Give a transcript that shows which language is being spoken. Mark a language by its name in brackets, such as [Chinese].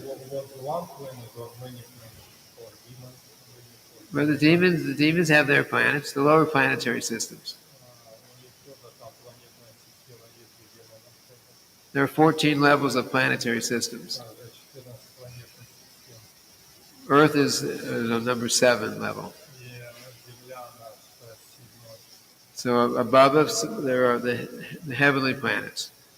[English] was one planet or many planets or demons. where the demons have their planets, the lower planetary systems. [Russian] У них тоже там планетная система есть, где демонов тоже. [English] There are 14 levels of planetary systems. [Russian] Да, 14 планетных систем. [English] Earth is on number 7 level. [Russian] И Земля наша седьмой. [English] So above us, there are the heavenly planets.